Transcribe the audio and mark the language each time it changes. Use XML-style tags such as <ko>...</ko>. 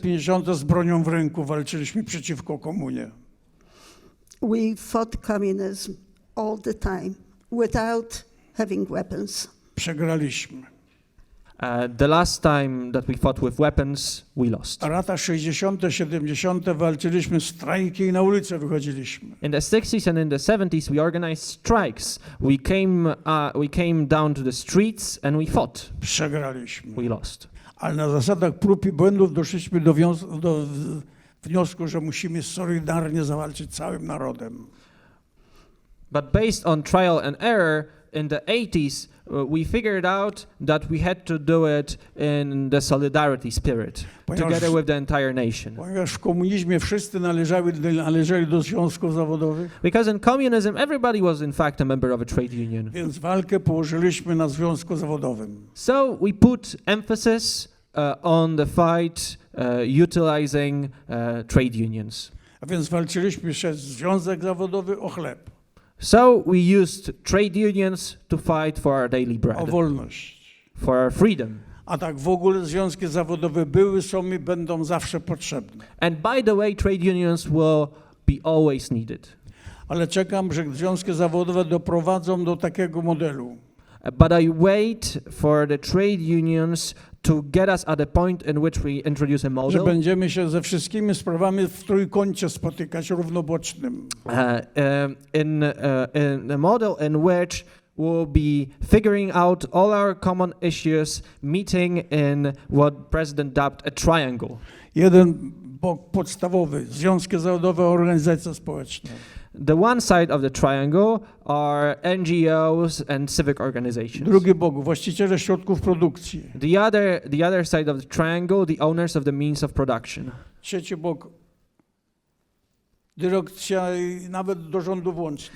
<pl>50 z bronią w ręku walczyliśmy przeciwko komunie.</pl> <en>We fought communism all the time without having weapons.</en> <pl>Przegraliśmy.</pl> <en>The last time that we fought with weapons, we lost.</en> <pl>A lata 60., 70. walczyliśmy strajki i na ulicę wychodziliśmy.</pl> <en>In the 60s and in the 70s, we organized strikes. We came down to the streets and we fought.</en> <pl>Przegraliśmy.</pl> <en>We lost.</en> <pl>Ale na zasadach prób i błędów doszliśmy do wniosku, że musimy solidarnie zawalczyć całym narodem.</pl> <en>But based on trial and error, in the 80s, we figured out that we had to do it in the solidarity spirit, together with the entire nation.</en> <pl>Ponieważ w komunizmie wszyscy należeli do związków zawodowych,</pl> <en>Because in communism, everybody was in fact a member of a trade union.</en> <pl>więc walkę położyliśmy na związku zawodowym.</pl> <en>So we put emphasis on the fight utilizing trade unions.</en> <pl>A więc walczyliśmy przez związek zawodowy o chleb,</pl> <en>So we used trade unions to fight for our daily</en> <pl>o</pl> <en>bread,</en> <pl>wolność.</pl> <en>for our freedom.</en> <pl>A tak w ogóle związki zawodowe były, są i będą zawsze potrzebne.</pl> <en>And by the way, trade unions will be always needed.</en> <pl>Ale czekam, że związki zawodowe doprowadzą do takiego modelu,</pl> <en>But I wait for the trade unions to get us at a point in which we introduce a</en> <pl>że</pl> <en>model</en> <pl>będziemy się ze wszystkimi sprawami w trójkącie spotykać równobocznym.</pl> <en>in a model in which we'll be figuring out all our common issues, meeting in what President dubbed a triangle.</en> <pl>Jeden bok podstawowy, związki zawodowe, organizacje społeczne.</pl> <en>The one side of the triangle are NGOs and civic organizations.</en> <pl>Drugi bok, właściciele środków produkcji.</pl> <en>The other side of the triangle, the owners of the means of production.</en> <pl>Trzeci bok, dyrekcja i nawet do rządu włącznie,</pl>